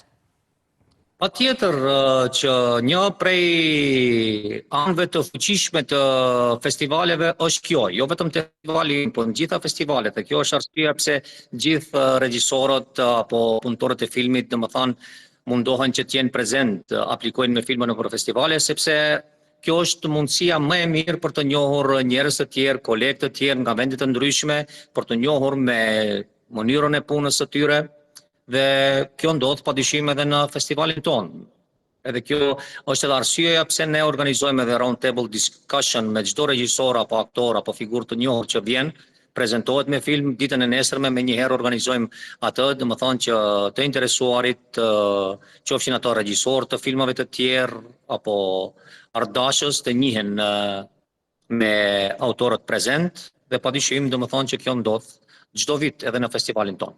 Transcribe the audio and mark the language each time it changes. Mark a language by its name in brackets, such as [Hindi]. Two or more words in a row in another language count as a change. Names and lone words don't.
[Albanian] Patjetër që një prej anëve të fuqishme të festivaleve është kjo, jo vetëm festivali, por në gjitha festivalet, dhe kjo është arsyeja pse gjithë regjisorët apo punëtorët e filmit, domethënë, mundohen që të jenë prezent, aplikojnë me filma nëpër festivale, sepse kjo është mundësia më e mirë për të njohur njerëz të tjerë, kolegë të tjerë nga vende të ndryshme, për të njohur me mënyrën e punës së tyre. Dhe kjo ndodh padyshim edhe në festivalin tonë. Edhe kjo është edhe arsyeja pse ne organizojmë edhe [English] round table discussion [Albanian] me çdo regjisor apo aktor apo figurë të njohur që vjen, prezantohet me film, ditën e nesërme me njëherë organizojmë atë, domethënë që të interesuarit, qofshin ato regjisor të filmave të tjerë apo ardashës të njihen me autorët prezent dhe padyshim domethënë që kjo ndodh çdo vit edhe në festivalin tonë.